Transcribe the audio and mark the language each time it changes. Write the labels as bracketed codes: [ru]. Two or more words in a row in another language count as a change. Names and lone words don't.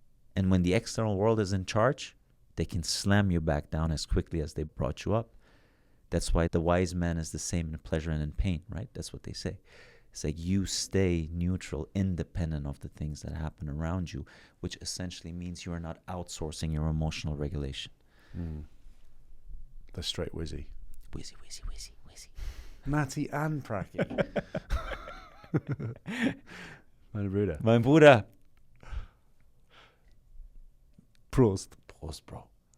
[en] And when the external world is in charge, they can slam you back down as quickly as they brought you up. That's why the wise man is the same in pleasure and in pain, right? That's what they say. It's like you stay neutral, independent of the things that happen around you, which essentially means you are not outsourcing your emotional regulation. The straight whizzy. Whizzy, whizzy, whizzy, whizzy. Matty and Pracky. [de] Meine Brüder. Mein Bruder. Prost. Prost, Bro.